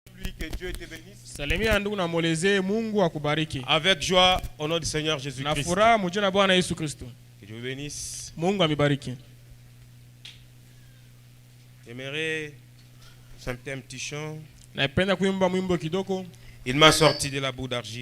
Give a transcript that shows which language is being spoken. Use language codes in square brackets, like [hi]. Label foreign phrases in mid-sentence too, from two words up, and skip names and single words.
[fr] Que Dieu te bénisse. [sw] Salimia ndugu na mwelezee Mungu akubariki. [fr] Avec joie au nom du Seigneur Jésus-Christ. [sw] Na furaha mjina Bwana Yesu Kristo. [fr] Que Dieu vous bénisse. [sw] Mungu amibariki. [fr] J'aimerais chanter un petit chant. [sw] Napenda kuimba mwimbo kidogo. [fr] Il m'a sorti de la boue d'argile.